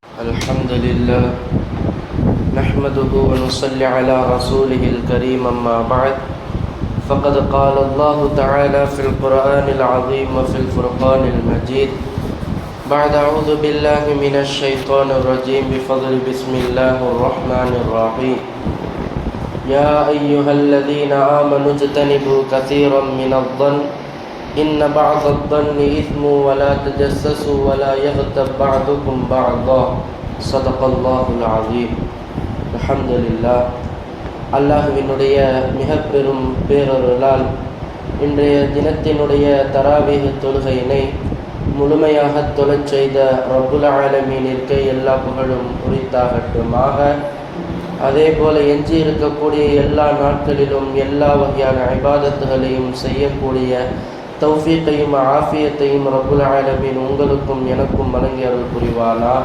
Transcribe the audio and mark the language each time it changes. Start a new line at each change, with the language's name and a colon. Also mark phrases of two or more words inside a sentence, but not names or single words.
Arabic: الحمد لله نحمده ونصلي على رسوله الكريم أما بعد فقد قال الله تعالى في القرآن العظيم وفي الفرقان المجيد بعد أعوذ بالله من الشيطان الرجيم بفضل بسم الله الرحمن الرحيم يا أيها الذين آمنوا اجتنبوا كثيرا من الظن إن بعض الظن إثم ولا تجسسوا ولا يغتب بعضكم بعضا صدق الله العظيم الحمد لله
Tamil: அல்லாஹ்வினுடைய மிக பெரும் பேரருளால் இன்றைய தினத்தினுடைய தராவீஹ் தொழுகையினை முழுமையாக தொழச் செய்த ரப்புல் ஆலமீனிற்கு எல்லா புகழும் உரித்தாகட்டுமாக. அதே போல எஞ்சி இருக்கக்கூடிய எல்லா நாட்களிலும் எல்லா வகையான இபாதத்துகளையும் செய்யக்கூடிய தௌஃபீக்கையும் ஆஃபியத்தையும்
Arabic: رب العالمين
Tamil: உங்களுக்கும் எனக்கும் வழங்கி அருள் புரிவானாக.